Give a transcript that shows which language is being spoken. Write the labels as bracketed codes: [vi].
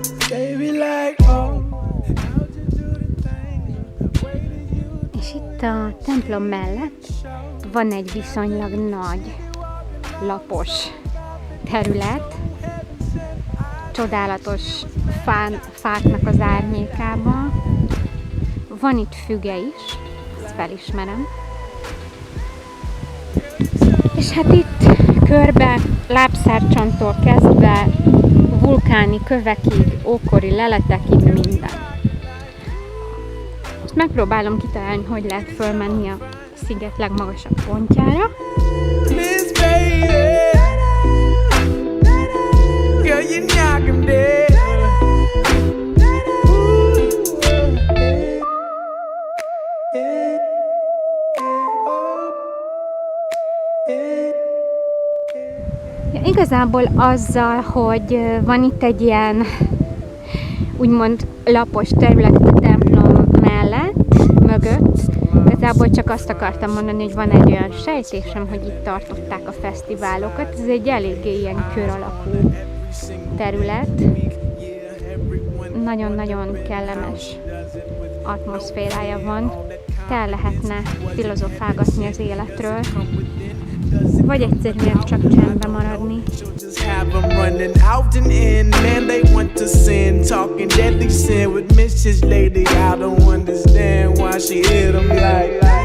[en] Baby like oh, how'd you do the thing? Where did you? [hu] És itt a templom mellett van egy viszonylag nagy, lapos terület, csodálatos fáknak az árnyékában. Van itt füge is, ezt felismerem. És hát itt körbe, lábszárcsonttól kezdve vulkáni kövekig, ókori leletekig minden. Most megpróbálom kitalálni, hogy lehet fölmenni a sziget legmagasabb pontjára. [en] Miss Baby, girl, you knock 'em dead. [hu] Ja, igazából azzal, hogy van itt egy ilyen úgymond lapos terület a templom mellett, mögött, igazából csak azt akartam mondani, hogy van egy olyan sejtésem, hogy itt tartották a fesztiválokat. Ez egy eléggé ilyen kör alakú terület. Nagyon-nagyon kellemes atmoszférája van. Tel lehetne filozofálgatni az életről, vagy egyszerűen csak csendben maradni. [en] Just have 'em running out and in, man, they want to sin, talking deadly sin with Mrs. Lady. I don't understand why she hit 'em like.